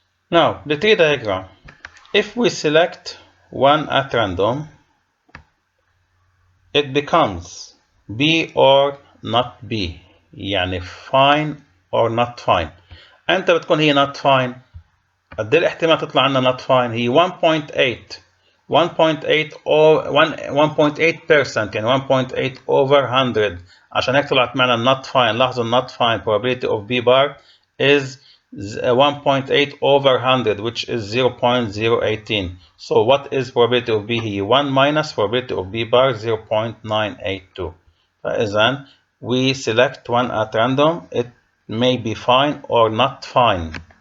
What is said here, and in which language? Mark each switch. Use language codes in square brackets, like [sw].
[en] Now the tree diagram. If we select one at random, it becomes B or not B. [ar] يعني [en] fine or not fine. [ar] أنت بتكون هي [en] not fine. [ar] قد ايه الاحتمال تطلع عنا not fine؟ هي 1.8 or 1.8% يعني 1.8 over 100. عشان هيك طلعت معنا [en] not fine. [ar] لاحظوا [en] not fine probability of B bar is 1.8 over 100, which is 0.018. So what is probability of B here? 1 minus probability of B bar 0.982. [ar] فإذا [en] we select one at random. It may be fine or not fine.